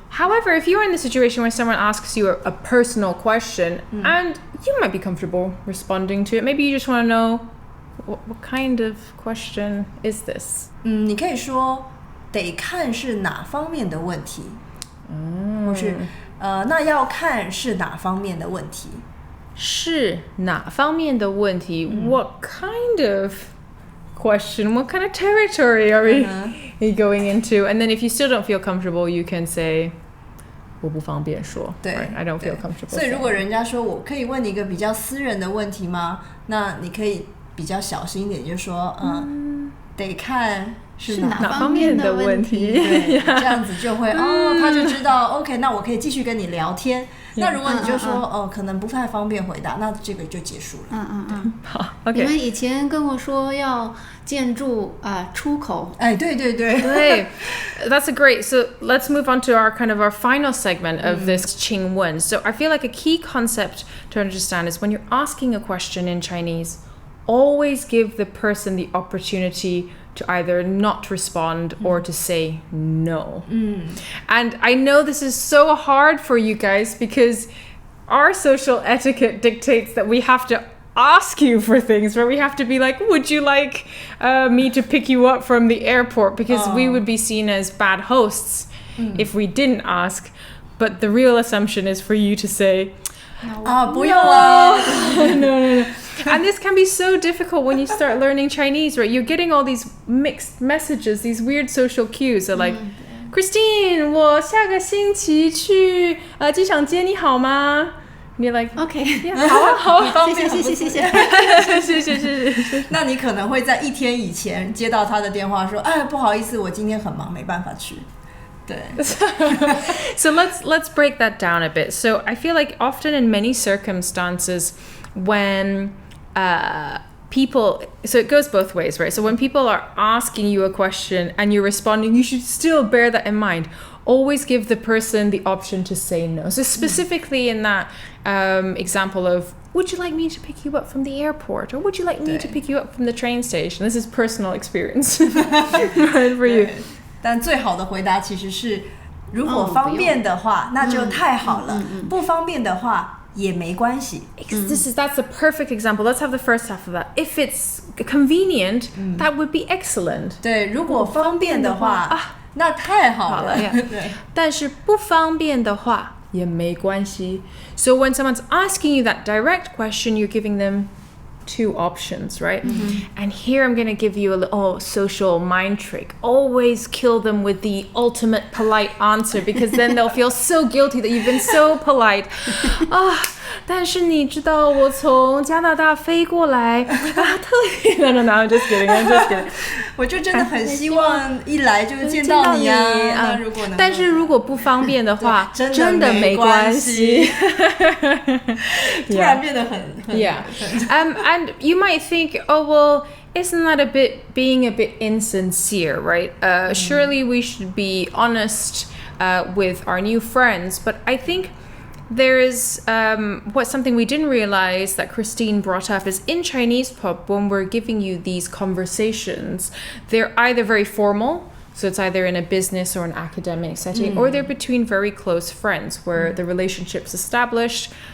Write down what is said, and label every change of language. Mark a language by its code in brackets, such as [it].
[en] However, if you're in the situation where someone asks you a personal question and you might be comfortable responding to it, maybe you just want to know what kind of question is this? [zh] 你可以说得看是哪方面的问题，或是那要看是哪方面的问题。是哪方面的问题 [en] What kind of question? What kind of territory are we going into? And then if you still don't feel comfortable, you can say [zh] 我不方便说。对 [en] right? I don't feel comfortable. [zh] 所以如果人家说我可以问你一个比较私人的问题吗？那你可以比较小心一点，就说得看是哪方面的问题。对，这样子就会他就知道 OK， 那我可以继续跟你聊天。那如果你就说可能不太方便回答，那这个就结束了。好 OK 你们以前跟我说要建筑出口。哎，对对对。对 [en] That's a great. So let's move on to our final segment of this 请问. So I feel like a key concept to understand is when you're asking a question in Chinese, always give the person the opportunity to either not respond or to say no. And I know this is so hard for you guys because our social etiquette dictates that we have to ask you for things, where we have to be like, would you like me to pick you up from the airport? Because we would be seen as bad hosts if we didn't ask. But the real assumption is for you to say, [zh] 不用啊。 [en] no. And this can be so difficult when you start learning Chinese, right? You're getting all these mixed messages, these weird social cues. They're like, Christine, [zh] 我下个星期去机场接你好吗? [en] And you're like, OK， yeah, [zh] 好啊，谢谢。谢。那你可能会在1天以前接到他的电话说，不好意思，我今天很忙，没办法去。对。 [en] So let's break that down a bit. So I feel like often in many circumstances when people, so it goes both ways, right? So when people are asking you a question and you're responding, you should still bear that in mind. Always give the person the option to say no. So specifically in that example of, would you like me to pick you up from the airport? Or would you like me to pick you up from the train station? This is personal experience right, for you. [zh] 但最好的回答其实是如果方便的话，那就太好了。不方便的话也没关系。 [en] That's a perfect example. Let's have the first half of that. If it's convenient, that would be excellent. [zh] 对，如果方便的话，那太好了。对，但是不方便的话也没关系。 [en] So when someone's asking you that direct question, you're giving them two options, right? And here I'm going to give you a little social mind trick. Always kill them with the ultimate polite answer, because then they'll feel so guilty that you've been so polite. [zh] 但是你知道我从加拿大飞过来特别 [en] No, I'm just kidding. [zh] 我就真的很希望一来就见到你啊。但是如果不方便的话，真的没关系。突然变得很 [en] And you might think, oh well, isn't that being a bit insincere, right? Surely we should be honest with our new friends. But I think there is something we didn't realize that Christine brought up is in Chinese pop, when we're giving you these conversations, they're either very formal, so it's either in a business or an academic setting, or they're between very close friends where the relationship's established.